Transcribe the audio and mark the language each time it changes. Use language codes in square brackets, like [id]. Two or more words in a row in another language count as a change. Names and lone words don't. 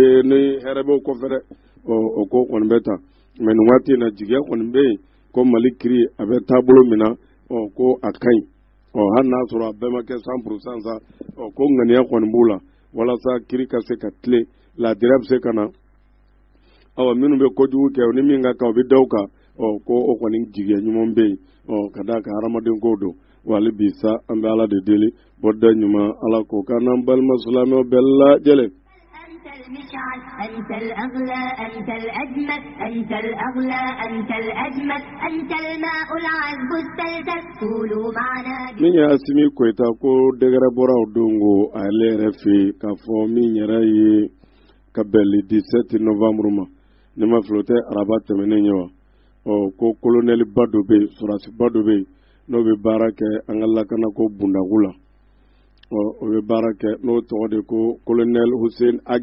[bm] ye ni hɛrɛ b'o kɔfɛ dɛ o ko kɔni bɛ ta mais nin waati in na jigiya kɔni bɛ yen ko Mali kiri a bɛ taabolo min na ko a ka ɲi hali n'a sɔrɔ a bɛɛ ma kɛ 100% sa ko ŋaniya kɔni b'u la walasa kiri ka se ka tilen laadiriya bɛ se ka na minnu bɛ kojugu kɛ ni min ka kan o bɛ da o kan ko o kɔni jigiya ɲuman bɛ yen ka d'a kan hadamaden ko don wali bi sa an bɛ ala de deli bɔda ɲuman ala k'o kan n'an balima silamɛw bɛɛ lajɛlen [ar] المشعل أنت الأغلى أنت الأجمل أنت الأغلى أنت الأجمل أنت الماء العذب السلسل قولوا معنا [bm] min y'a simi koyita ko dɛgɛrɛ bɔraw don ko ale yɛrɛ fɛ k'a fɔ min yɛrɛ ye ka bɛn [fr] le 17 novembre [bm] ma ne ma filo tɛ araba tɛmɛnen ye wa ko colonel ba dɔ bɛ yen sɔrasi ba dɔ bɛ yen n'o bɛ baara kɛ an ka lakana ko bundagu la o bɛ baara kɛ n'o tɔgɔ de ko colonel Hussein